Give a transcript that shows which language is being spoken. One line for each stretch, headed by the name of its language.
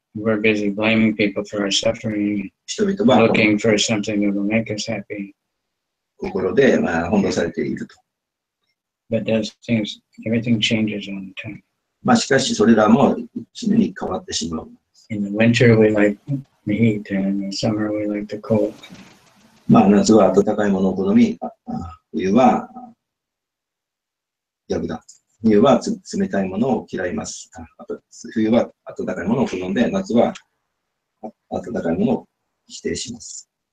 English: We're busy blaming people for our suffering,
Japanese: 人々は
English: looking for something that will make us happy.
Japanese: 心で翻弄されていると。
English: But everything changes all the time.
Japanese: まあしかしそれらも常に変わってしまう。
English: In the winter, we like the heat, and in the summer, we like the cold.
Japanese: まあ夏は暖かいものを好み、冬は逆だ。冬は冷たいものを嫌います。冬は暖かいものを好んで、夏は暖かいものを否定します。